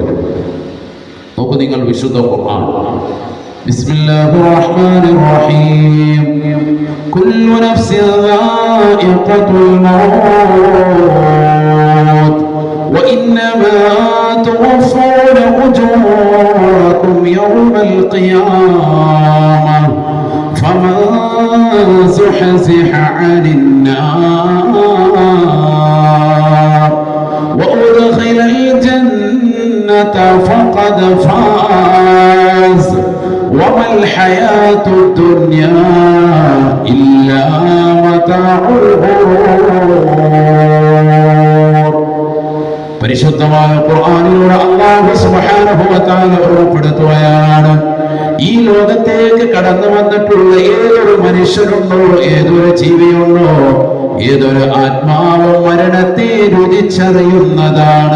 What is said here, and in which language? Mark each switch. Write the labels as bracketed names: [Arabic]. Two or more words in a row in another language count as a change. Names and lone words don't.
[Malayalam] നോക്കൂ നിങ്ങൾ വിശുദ്ധ ഖുർആൻ. [Arabic] بسم الله الرحمن الرحيم. كل نفس ذائقة الموت وإنما توفون أجوركم يوم القيامة فمن زحزح عن النار وأدخل الجنة فقد فاز وما الحياة الدنيا إلا متاع الغرور. [Malayalam] പരിശുദ്ധമായ ഖുർആനിലൂടെ അല്ലാഹു [Arabic] سبحانه وتعالى [Malayalam] ഓർമ്മപ്പെടുത്തുകയാണ്, ഈ ലോകത്തേക്ക് കടന്നു വന്നിട്ടുള്ള ഏതൊരു മനുഷ്യരുണ്ടോ, ഏതൊരു ജീവിയുണ്ടോ, ഏതൊരു ആത്മാവും മരണത്തെ രുചിച്ചറിയുന്നതാണ്.